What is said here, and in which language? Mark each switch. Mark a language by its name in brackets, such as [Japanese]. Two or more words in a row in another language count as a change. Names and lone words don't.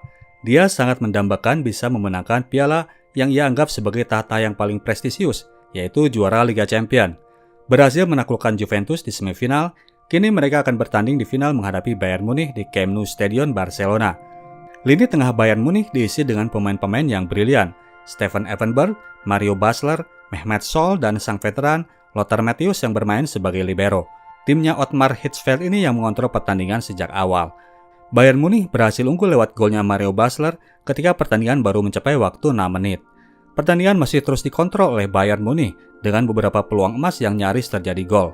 [Indonesian] Dia sangat mendambakan bisa memenangkan piala yang ia anggap sebagai tahta yang paling prestisius, yaitu juara Liga Champions. Berhasil menaklukkan Juventus di semifinal, kini mereka akan bertanding di final menghadapi Bayern Munich di Camp Nou Stadion Barcelona. Lini tengah Bayern Munich diisi dengan pemain-pemain yang brilian, Steffen Effenberg, Mario Basler, Mehmet Scholl, dan sang veteran Lothar Matthäus yang bermain sebagai libero. Timnya Ottmar Hitzfeld ini yang mengontrol pertandingan sejak awal. Bayern Munich berhasil unggul lewat golnya Mario Basler ketika pertandingan baru mencapai waktu 6 menit. Pertandingan masih terus dikontrol oleh Bayern Munich dengan beberapa peluang emas yang nyaris terjadi gol.